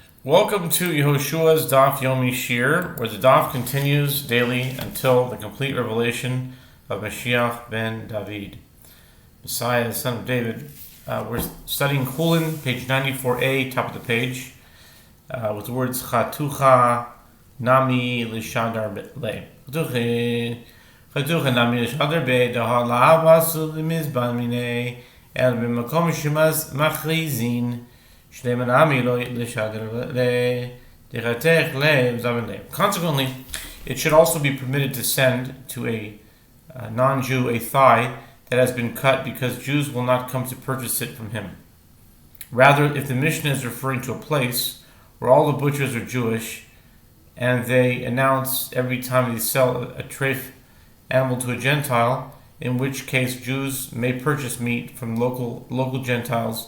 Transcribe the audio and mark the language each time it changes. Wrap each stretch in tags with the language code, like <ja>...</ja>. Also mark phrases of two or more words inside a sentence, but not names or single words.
<en>Welcome to Yehoshua's Daf Yomi Shiur, where the Daf continues daily until the complete revelation of</en> <he>משיח בן דוד,</he> <en>Messiah, the son of David. We're studying Chullin, page 94a, top of the page, with the words</en> <arc>חתוכה נמי לישדר ליה. חתוכה נמי לישדר ליה דהא לא אתו למיזבן מיניה אלא במקום שמכריזין.</arc> <en>Consequently, it should also be permitted to send to a non-Jew a thigh that has been cut, because Jews will not come to purchase it from him. Rather, if the Mishnah is referring to a place where all the butchers are Jewish, and they announce every time they sell a treif animal to a Gentile, in which case Jews may purchase meat from local Gentiles.</en>